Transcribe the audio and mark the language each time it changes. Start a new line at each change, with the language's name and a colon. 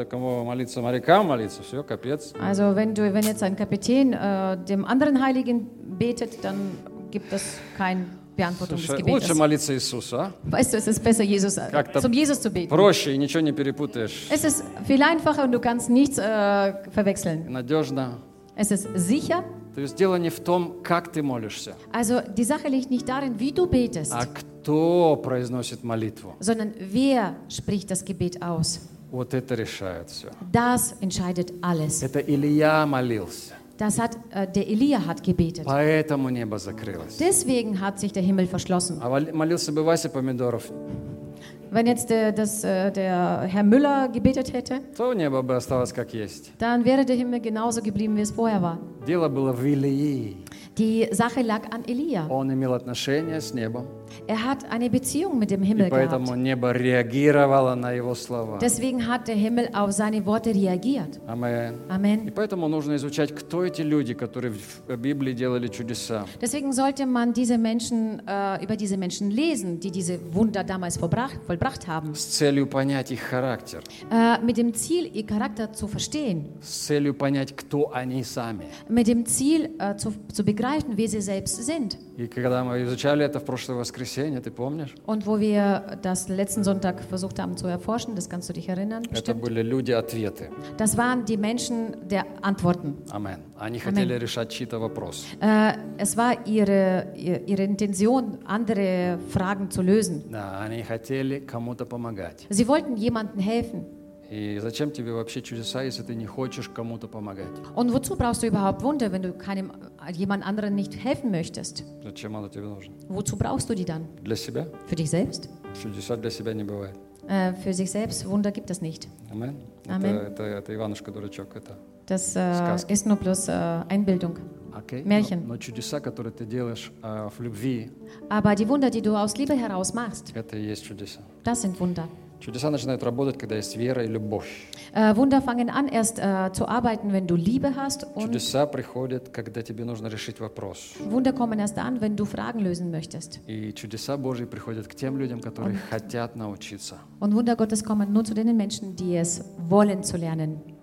German: Also wenn jetzt ein Kapitän dem anderen Heiligen betet, dann gibt es kein
Russian: Лучше молиться Иисусу, а?
German: Weißt du, es ist besser, Jesus, zum Jesus zu beten.
Russian: Проще и ничего не перепутаешь.
German: Es ist viel einfacher und du kannst nichts verwechseln.
Russian: Надежно.
German: Es ist sicher.
Russian: То есть дело не в том, как ты молишься.
German: Also die Sache liegt nicht darin, wie du betest.
Russian: А кто произносит молитву?
German: Sondern wer spricht das Gebet aus?
Russian: Вот это решает все.
German: Das entscheidet alles.
Russian: Это Илия молился.
German: Das hat, der Илия hat gebetet.
Russian: Поэтому небо закрылось.
German: Deswegen hat sich der Himmel verschlossen.
Russian: А молился бы Вася Помидоров.
German: Wenn jetzt der Herr Müller gebetet hätte,
Russian: то небо бы осталось как есть.
German: Dann wäre der Himmel genauso geblieben, wie es vorher war.
Russian: Дело было в Илии.
German: Die Sache lag an Илия.
Russian: Он имел отношение с небом.
German: Er hat eine Beziehung mit dem Himmel gehabt.
Russian: Поэтому небо реагировало на его слова.
German: Deswegen hat der Himmel auf seine Worte reagiert. Amen. Amen.
Russian: И поэтому нужно изучать, кто эти люди, которые в Библии делали чудеса.
German: Deswegen sollte man diese Menschen über diese Menschen lesen, die diese Wunder damals vollbracht haben.
Russian: С целью понять их характер.
German: Mit dem Ziel, ihr Charakter zu verstehen.
Russian: С целью понять, кто они сами.
German: Mit dem Ziel zu begreifen, wer sie selbst sind.
Russian: И когда мы изучали это в прошлый воскресенье, ты помнишь?
German: Und wo wir das letzten Sonntag versucht haben zu erforschen, das kannst du dich erinnern, это bestimmt?
Russian: Были люди ответы.
German: Das waren die Menschen der Antworten. Amen. Они Amen.
Russian: Хотели решать чьи-то вопросы.
German: Es war ihre Intention, andere Fragen zu lösen.
Russian: Да, они хотели кому-то помогать.
German: Sie wollten jemanden helfen.
Russian: И зачем тебе вообще чудеса, если ты не хочешь кому-то помогать?
German: Und wozu brauchst du überhaupt Wunder, wenn du keinem jemand anderen nicht helfen möchtest?
Russian: Зачем оно тебе нужно?
German: Wozu brauchst du die dann?
Russian: Для себя?
German: Für dich selbst?
Russian: Чудеса для себя не бывает.
German: Für sich selbst Wunder gibt es nicht. Amen. Amen.
Russian: Это Иванушка дурачок, это.
German: Das ist nur bloß Einbildung. Okay. Märchen.
Russian: Но чудеса, которые ты делаешь в любви.
German: Aber die Wunder, die du aus Liebe heraus machst.
Russian: Это и есть чудеса.
German: Das sind Wunder.
Russian: Чудеса начинают работать, когда есть вера и любовь.
German: Wunder fangen an erst zu arbeiten, wenn du Liebe hast.
Russian: Und чудеса приходят, когда тебе нужно решить вопрос.
German: Wunder kommen erst an, wenn du Fragen lösen möchtest.
Russian: И чудеса Божьи приходят к тем людям, которые хотят научиться.
German: Und Wunder Gottes kommen nur zu den Menschen, die es wollen zu lernen.